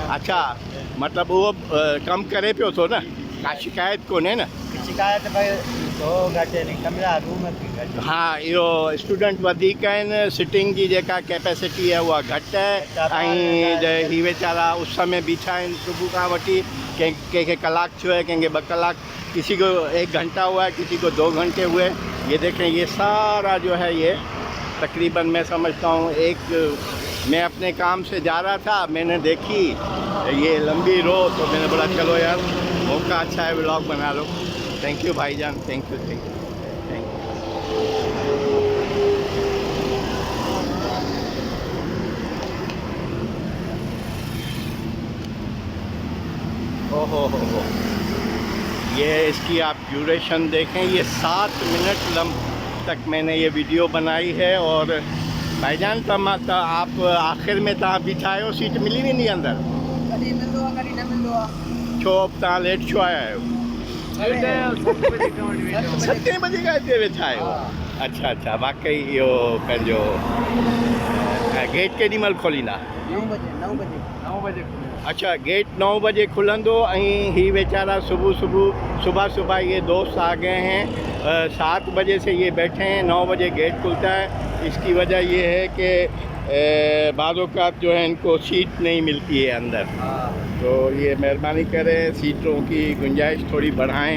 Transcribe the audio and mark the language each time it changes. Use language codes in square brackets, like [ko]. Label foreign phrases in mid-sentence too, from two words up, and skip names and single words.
[sd] अच्छा, मतिलबु उहो कमु करे पियो थो न, का शिकायत कोन्हे न? शिकायत भाई तो घटि आहिनि, कमरा रूम बि घटि। हाँ, इहो स्टूडेंट वधीक आहिनि, सिटिंग जी जेका कैपेसिटी है उहा घटि है, ऐं ही वेचारा उस में बीठा आहिनि सुबुह खां वठी। कंहिंखे कलाक थियो है, कंहिंखे 2 कलाक, [ur] کسی کو 1 گھنٹہ ہوا ہے، کسی کو 2 گھنٹے ہوئے. یہ دیکھیں، یہ سارا جو ہے یہ تقریباً میں سمجھتا ہوں میں اپنے کام سے جا رہا تھا، میں نے دیکھی یہ لمبی رو، تو میں نے بولا چلو یار موقع اچھا ہے، ولاگ بنا لو. [en] thank you bhaijaan, thank you thank you thank you. [ur] اوہو ہو، یہ اس کی آپ ڈیوریشن دیکھیں، یہ 7 منٹ تک میں نے یہ ویڈیو بنائی ہے. اور بھائی جان [sd] त [ur] آپ آخر میں [sd] तव्हां बीठा आहियो, सीट मिली वेंदी अंदरि? कॾहिं मिलंदो आहे, कॾहिं न मिलंदो आहे। छो तव्हां लेट छो आया आहियो? 7 बजे खां हिते वेठा आहियो? अच्छा अच्छा, वाकई इहो पंहिंजो गेट केॾी महिल खोलींदा? 9 बजे। अच्छा, गेट 9 बजे खुलंदो, ऐं ही बेचारा सुबह [ur] یہ دوست آ گئے ہیں. 7 بجے سے یہ بیٹھے ہیں، 9 بجے گیٹ کھلتا ہے. اس کی وجہ یہ ہے کہ بعض اوقات جو ہے ان کو سیٹ نہیں ملتی ہے اندر، تو یہ مہربانی کریں سیٹوں کی گنجائش تھوڑی بڑھائیں.